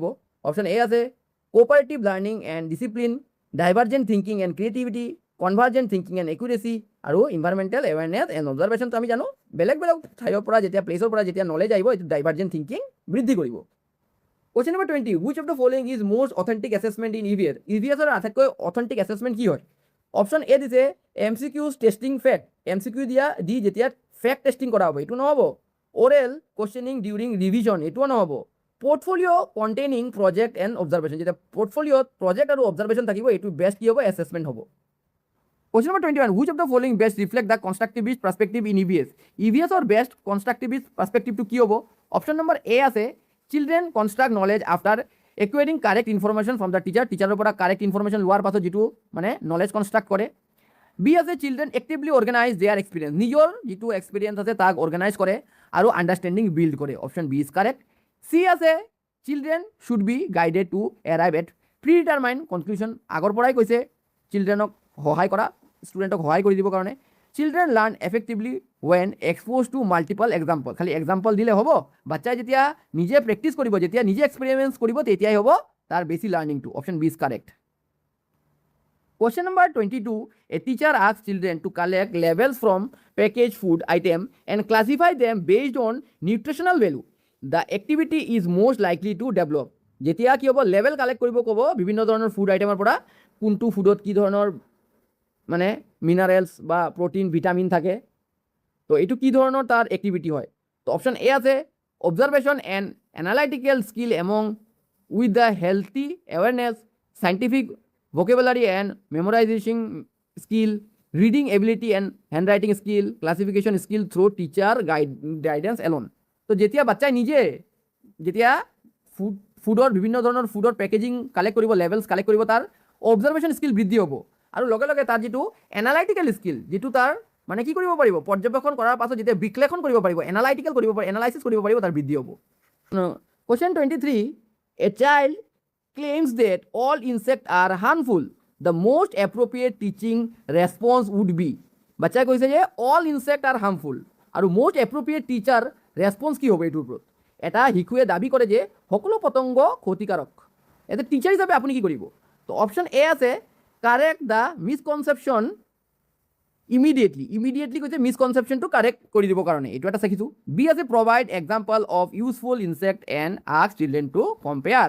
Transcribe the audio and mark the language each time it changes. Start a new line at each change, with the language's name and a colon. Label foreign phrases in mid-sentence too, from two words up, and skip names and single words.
English: option A আছে cooperative learning and discipline, divergent thinking and creativity, convergent thinking and accuracy, আৰু environmental awareness and observationটো
Assamese: আমি জানো বেলেগ ঠাইৰ পৰা যেতিয়া প্লেচৰ পৰা যেতিয়া নলেজ আহিব এইটো
English: divergent thinking
Assamese: বৃদ্ধি কৰিব।
English: question number 20, which of the following is most authentic assessment in EVS,
Assamese: EVSৰ আটাইতকৈ
English: authentic assessment
Assamese: কি হয়।
English: option A
Assamese: দিছে
English: MCQ testing fact,
Assamese: MCQ দি যেতিয়া
English: fact testing
Assamese: কৰা হ'ব এইটো নহ'ব।
English: oral questioning during revision
Assamese: এইটোও নহ'ব।
English: portfolio containing project and observation,
Assamese: যেতিয়া পোৰ্টফলিঅ'ত প্ৰজেক্ট আৰু অবজাৰভেশ্যন থাকিব এইটো বেষ্ট কি হ'ব, এছেছমেণ্ট হ'ব।
English: Question number 21. Which of the following best reflect the constructivist perspective in EVS? EVS or best constructivist perspective to
Assamese: কি হ'ব?
English: Option number A আছে children construct knowledge after acquiring correct information from the teacher.
Assamese: টিচাৰৰ পৰা
English: correct information
Assamese: লোৱাৰ পাছত যিটো মানে
English: knowledge construct
Assamese: কৰে।
English: B আছে children actively organize their experience.
Assamese: নিজৰ যিটো experience আছে তাক organize কৰে আৰু
English: understanding build
Assamese: কৰে।
English: Option B is correct. C আছে children should be guided to arrive at predetermined conclusion.
Assamese: আগৰ পৰাই কৈছে childrenক সহায় কৰা, ষ্টুডেণ্টক সহায় কৰি দিবৰ কাৰণে।
English: children learn effectively when exposed to multiple example.
Assamese: খালি এক্সাম্পল দিলে হ'ব, বাচ্চাই যেতিয়া নিজে প্ৰেক্টিচ কৰিব, যেতিয়া নিজে এক্সপেৰিমেণ্টছ কৰিব তেতিয়াই হ'ব তাৰ বেছি লাৰ্ণিংটো।
English: option B is correct. Question number 22. A teacher asks children to collect labels from packaged food item and classify them based on nutritional value. The activity is most likely to develop.
Assamese: যেতিয়া কি হ'ব,
English: label collect
Assamese: কৰিব ক'ব বিভিন্ন ধৰণৰ
English: food itemৰ
Assamese: পৰা, কোনটো ফুডত কি ধৰণৰ মানে মিনাৰেলছ বা প্ৰটিন ভিটামিন থাকে, তো এইটো কি ধৰণৰ তাৰ এক্টিভিটি হয়।
English: তো option A আছে observation and analytical skill among with the healthy awareness, scientific vocabulary and memorization skill, reading ability and handwriting skill, classification skill through teacher guidance alone.
Assamese: তো যেতিয়া বাচ্চাই নিজে যেতিয়া ফুডৰ বিভিন্ন ধৰণৰ ফুডৰ পেকেজিং কালেক্ট কৰিব, লেভেলছ কালেক্ট কৰিব, তাৰ
English: observation skill
Assamese: বৃদ্ধি হ'ব আৰু লগে লগে তাৰ যিটো
English: analytical skill,
Assamese: যিটো তাৰ মানে কি কৰিব পাৰিব, পৰ্যবেক্ষণ কৰাৰ পাছত যেতিয়া বিশ্লেষণ কৰিব পাৰিব, এনালাইটিকেল কৰিব পাৰিব, এনালাইচিছ কৰিব পাৰিব, তাৰ বৃদ্ধি হ'ব।
English: Question 23. A child claims that all insects are harmful. The most appropriate teaching response would be.
Assamese: বাচ্চাই কৈছে যে
English: all insects are harmful
Assamese: আৰু
English: most appropriate teacher response
Assamese: কি হ'ব এইটোৰ ওপৰত। এটা শিশুৱে দাবী কৰে যে সকলো পতংগ ক্ষতিকাৰক, এটা টিচাৰ হিচাপে আপুনি কি কৰিব। তো
English: option A
Assamese: আছে
English: correct the misconception immediately
Assamese: কৈছে মিসকনচেপশ্যনটো কাৰেক্ট কৰি দিবৰ কাৰণে, এইটো এটা চাইছোঁ।
English: বি আছে provide example of useful insect and ask children to compare.